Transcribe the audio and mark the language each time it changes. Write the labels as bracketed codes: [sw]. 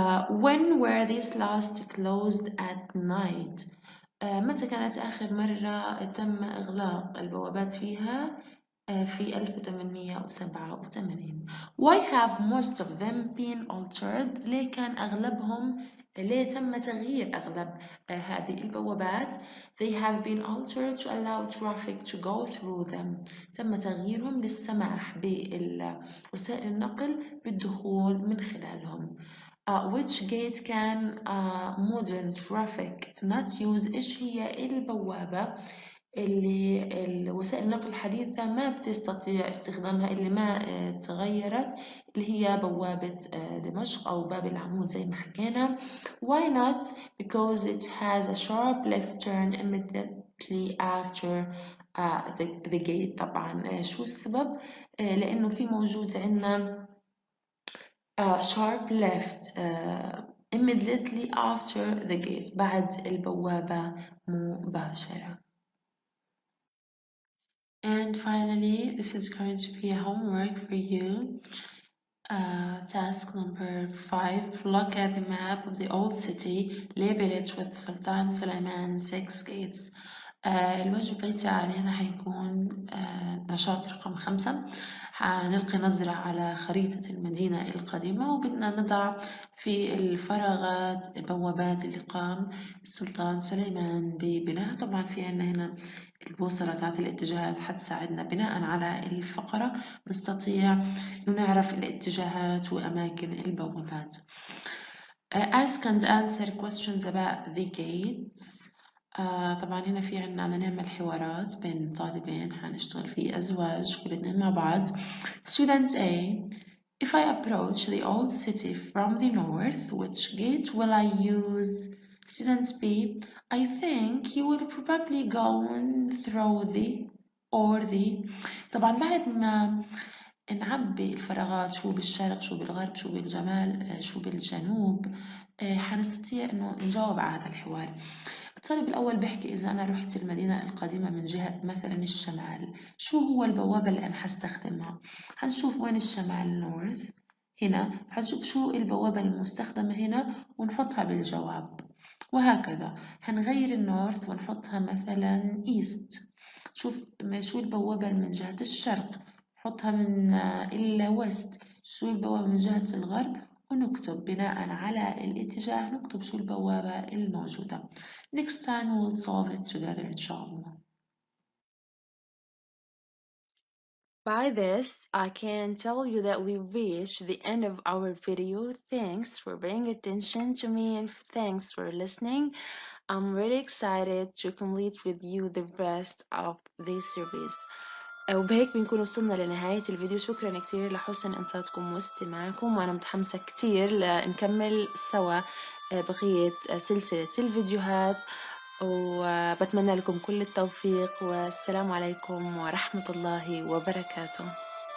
[en] When were these last closed at night? [ar] متى كانت آخر مرة تم إغلاق البوابات فيها؟ في 1887. [en] Why have most of them been altered? [ar] ليه كان أغلبهم ليه تم تغيير أغلب هذه البوابات؟ [en] They have been altered to allow traffic to go through them. [ar] تم تغييرهم للسماح بوسائل النقل بالدخول من خلالهم. [en] Which gate can modern traffic not use؟ [ar] إيش هي البوابة اللي وسائل النقل الحديثة ما بتستطيع استخدامها، اللي ما تغيرت، اللي هي بوابة دمشق أو باب العمود زي ما حكينا. [en] Why not? Because it has a sharp left turn immediately after the gate. [ar] طبعا شو السبب؟ لأنه في موجود عندنا [en] sharp left immediately after the gate، [ar] بعد البوابة مباشرة. [en] And finally, this is going to be a homework for you. Task number 5. Look at the map of the old city. Label it with Sultan Suleiman 6 gates. [ar] الواجب البيتي علينا حيكون نشاط رقم 5. حنلقي نظرة على خريطة المدينة القديمة، وبدنا نضع في الفراغات بوابات اللي قام السلطان سليمان ببناء. طبعا في عنا هنا البوصلة تاعت الاتجاهات حتساعدنا بناء على الفقرة نستطيع نعرف الاتجاهات وأماكن البوابات. [en] Ask and answer questions about the gates. [ar] طبعا هنا في عنا نعمل حوارات بين طالبين، حنشتغل في أزواج كلنا مع بعض. [en] Student A: If I approach the old city from the north, which gate will I use? Student B: I think you will probably go through the or the. [ar] طبعا بعد ما نعبي الفراغات شو بالشرق شو بالغرب شو بالجمال شو بالجنوب، حنستطيع انه نجاوب على هذا الحوار. الطالب الأول بيحكي إذا أنا رحت المدينة القديمة من جهة مثلا الشمال، شو هو البوابة اللي أنا حستخدمها؟ حنشوف وين الشمال نورث، هنا حنشوف شو البوابة المستخدمة هنا ونحطها بالجواب، وهكذا. هنغير النورث ونحطها مثلا إيست. شوف شو البوابة من جهة الشرق، نحطها من الويست. شو البوابة من جهة الغرب، ونكتب بناء على الاتجاه نكتب شو البوابة الموجودة. [en] Next time we'll solve it together inshallah. By this, I can tell you that we reached the end of our video. Thanks for paying attention to me and thanks for listening. I'm really excited to complete with you the rest of this series. [ar] وبهيك بنكون وصلنا لنهاية الفيديو. شكرا كتير لحسن إنصاتكم واستماعكم، وأنا متحمسة كتير لنكمل سوا بقية سلسلة الفيديوهات، وبتمنى لكم كل التوفيق، والسلام عليكم ورحمة الله وبركاته.